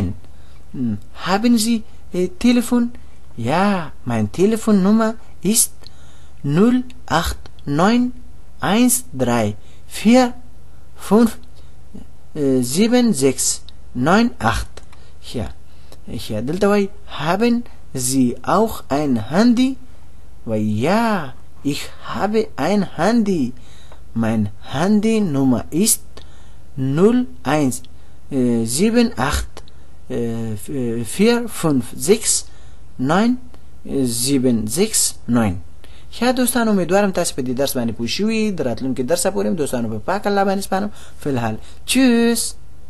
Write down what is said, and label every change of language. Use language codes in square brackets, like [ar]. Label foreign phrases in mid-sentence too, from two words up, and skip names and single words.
[de] Haben Sie Telefon? Ja, meine Telefonnummer ist 08913 4 5 7 6 9 8 ja [ps] دلته وای [de] haben Sie auch ein Handy ja ich habe ein Handy mein Handynummer ist 01 78 [ps] 4 5 6 9 7 6 9 ښه دوستانو امیدوارم تاسو په دې درس باندې پوه شوي د راتلونکي درس پورې دوستانو په پاک الله باندې سپارم فی الحال چوس